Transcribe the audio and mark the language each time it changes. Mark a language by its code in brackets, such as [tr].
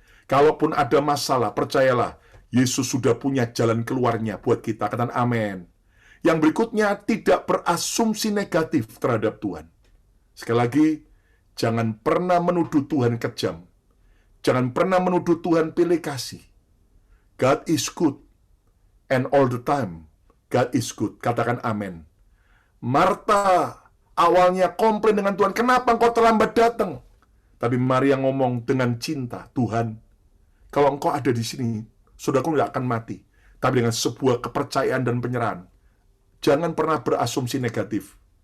[id] Kalaupun ada masalah, percayalah, Yesus sudah punya jalan keluarnya buat kita. Katakan amin. Yang berikutnya, tidak berasumsi negatif terhadap Tuhan. Sekali lagi, jangan pernah menuduh Tuhan kejam. Jangan pernah menuduh Tuhan pilih kasih. [en] God is good, and all the time, God is good. [id] Katakan amin. Marta awalnya komplain dengan Tuhan, kenapa engkau terlambat datang? Tapi Maria ngomong dengan cinta, Tuhan, kalau engkau ada di sini, saudaraku tidak akan mati. Tapi dengan sebuah kepercayaan dan penyerahan. Jangan pernah berasumsi negatif.